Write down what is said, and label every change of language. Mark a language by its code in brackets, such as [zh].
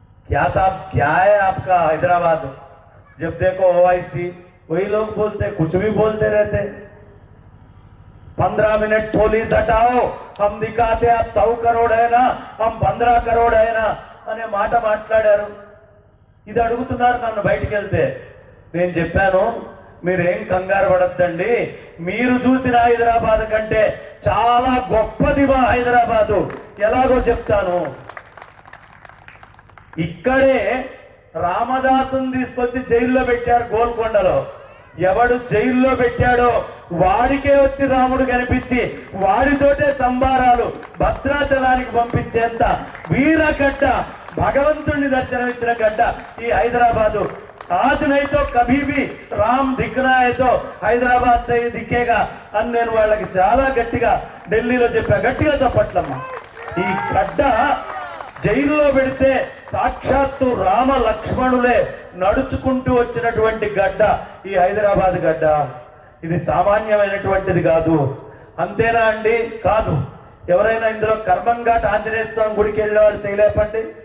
[hi] क्या साहब क्या है आपका हैदराबाद, जब देखो ओवैसी वही लोग बोलते, कुछ भी बोलते रहते. 15 मिनट पुलिस हटाओ, हम दिखाते आप 100 करोड़ है ना, हम 15 करोड़ है ना [te] అనే మాట మాట్లాడారు. ఇది అడుగుతున్నారు నన్ను బయటికి వెళ్తే. నేను చెప్పాను, మీరేం కంగారు పడద్దండి, మీరు చూసిన హైదరాబాద్ కంటే చాలా గొప్పది మా హైదరాబాదు. ఎలాగో చెప్తాను. ఇక్కడే రామదాసుని తీసుకొచ్చి జైల్లో పెట్టారు గోల్కొండలో. ఎవడు జైల్లో పెట్టాడో వాడికే వచ్చి రాముడు కనిపించి వాడితోటే సంబారాలు భద్రాచలానికి పంపించేంత వీరగడ్డ, భగవంతుడిని దర్శనమిచ్చిన గడ్డ ఈ హైదరాబాదు. [hi] आज नहीं तो कभी भी राम दिखना है तो హైదరాబాద్ से ही दिखेगा [te] అని నేను వాళ్ళకి చాలా గట్టిగా ఢిల్లీలో చెప్పా. గట్టిగా చెప్పట్లమ్మా. ఈ గడ్డ జైల్లో పెడితే సాక్షాత్తు రామ లక్ష్మణులే నడుచుకుంటూ వచ్చినటువంటి గడ్డ ఈ హైదరాబాద్ గడ్డ. ఇది సామాన్యమైనటువంటిది కాదు. అంతేనా అండి? కాదు. ఎవరైనా ఇందులో కర్మంఘాట్ ఆంజనేయ స్వామి గుడికి వెళ్ళే వాళ్ళు చేయలేపండి.